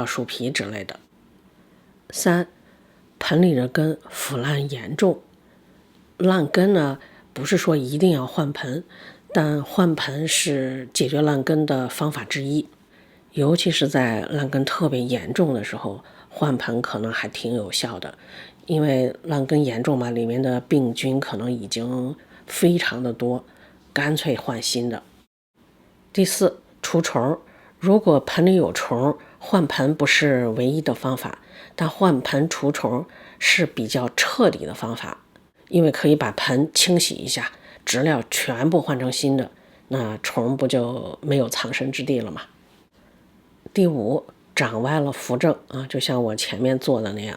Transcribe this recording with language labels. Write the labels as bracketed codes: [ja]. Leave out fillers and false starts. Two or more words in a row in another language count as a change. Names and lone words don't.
[zh] 樹皮之類的。3，盆裡的根腐爛嚴重，爛根呢，不是說一定要換盆，但換盆是解決爛根的方法之一，尤其是在爛根特別嚴重的時候，換盆可能還挺有效的，因為爛根嚴重嘛，裡面的病菌可能已經非常的多，乾脆換新的。第4，除蟲，如果盆裡有蟲，換盆不是唯一的方法，但換盆除蟲是比較徹底的方法，因為可以把盆清洗一下，質料全部換成新的，那蟲不就沒有藏身之地了嗎？第5，長歪了扶正啊，就像我前面做的那樣。